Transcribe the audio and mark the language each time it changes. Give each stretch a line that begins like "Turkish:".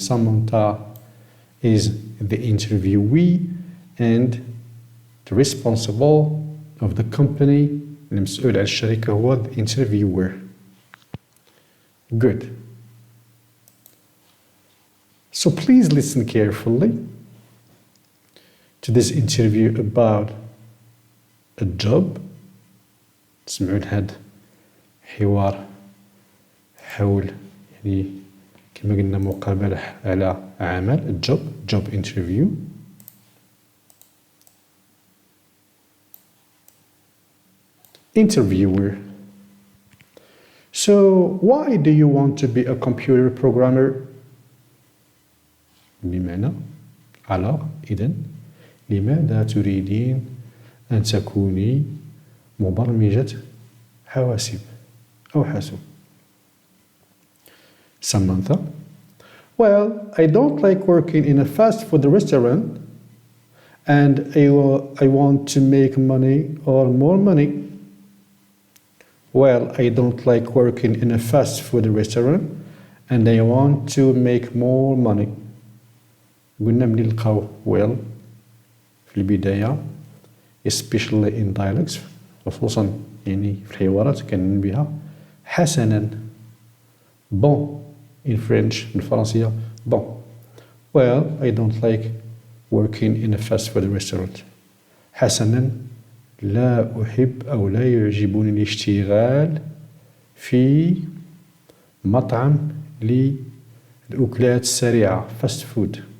English: Samantha is the interviewee and the responsible of the company.
Arabic: المسؤول على الشركة هو
English: the interviewer. Good. So please listen carefully to this interview about a job.
Arabic: تسمعوا لهاد حوار حول كما قلنا مقابلة على عمل
English: job interview. Interviewer. So why do you want to be a computer programmer?
Arabic: بمعنى إذن لماذا تريدين أن تكوني مبرمجة حواسيب أو حاسوب؟ Samantha.
English: Well, I don't like working in a fast food restaurant and I want to make money or more money. Well, I don't like working in a fast food restaurant and I want to make more money.
Arabic: قلنا ملي نلقاو well في البداية
English: especially in dialects
Arabic: خصوصا في الحوارات كنن بها حسنا bon
English: in French
Arabic: بالفرنسية bon.
English: Well, I don't like working in a fast food restaurant.
Arabic: حسنا لا أحب أو لا يعجبني الاشتغال في مطعم للأكلات السريعة fast food.